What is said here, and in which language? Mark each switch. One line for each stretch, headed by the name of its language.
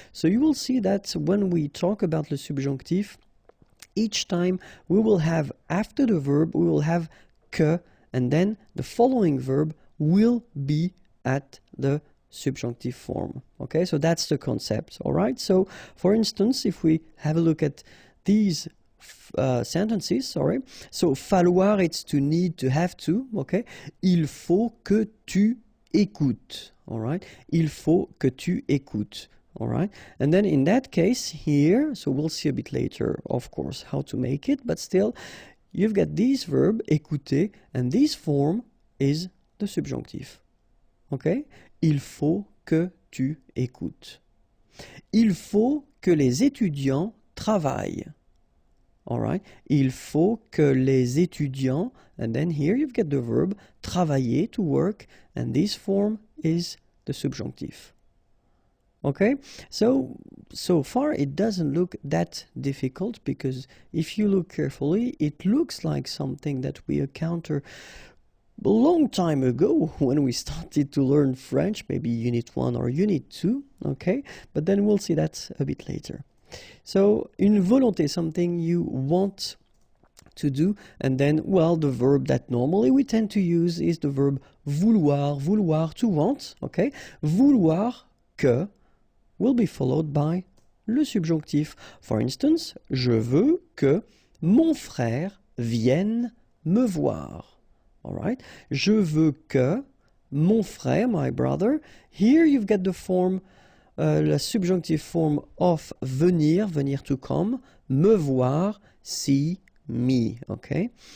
English: So you will see that when we talk about le subjonctif, each time we will have, after the verb, we will have que, and then the following verb will be at the subjunctive form. Okay, so that's the concept. All right, so for instance, if we have a look at these sentences, sorry. So falloir, it's to need, to have to, okay?
French: Il faut que tu écoutes,
English: all right?
French: Il faut que tu écoutes,
English: all right? And then in that case here, so we'll see a bit later, of course, how to make it, but still, you've got this verb, écouter, and this form is the subjunctive, okay?
French: Il faut que tu écoutes. Il faut que les étudiants travaillent.
English: All right.
French: Il faut que les étudiants,
English: and then here you've got the verb travailler, to work, and this form is the subjunctive. Okay, so far it doesn't look that difficult, because if you look carefully, it looks like something that we encountered a long time ago when we started to learn French, maybe Unit 1 or Unit 2, okay, but then we'll see that a bit later. So, une volonté, something you want to do, and then, well, the verb that normally we tend to use is the verb vouloir, vouloir, to want, okay? Vouloir que will be followed by le subjonctif. For instance,
French: je veux que mon frère vienne me voir,
English: all right?
French: Je veux que mon frère,
English: my brother, here you've got the form la subjunctive form of venir, venir to come,
French: me voir,
English: see me, okay?